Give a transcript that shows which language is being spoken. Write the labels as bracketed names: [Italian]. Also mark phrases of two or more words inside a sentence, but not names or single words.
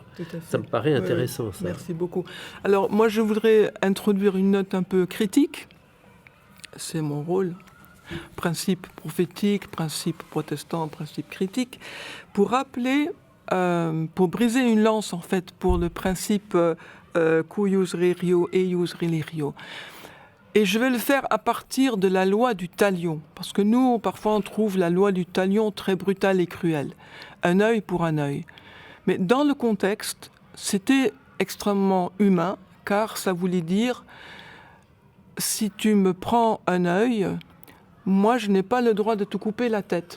[French] Ça me paraît intéressant, ça. Merci beaucoup. Alors, moi, je voudrais introduire une note un peu critique. C'est mon rôle. Principe prophétique, principe protestant, principe critique. Pour rappeler, pour briser une lance, en fait, pour le principe [Latin] cuius rerio, eius relirio. [French] Et je vais le faire à partir de la loi du talion. Parce que nous, parfois, on trouve la loi du talion très brutale et cruelle. Un œil pour un œil. Mais dans le contexte, c'était extrêmement humain, car ça voulait dire, si tu me prends un œil, moi, je n'ai pas le droit de te couper la tête.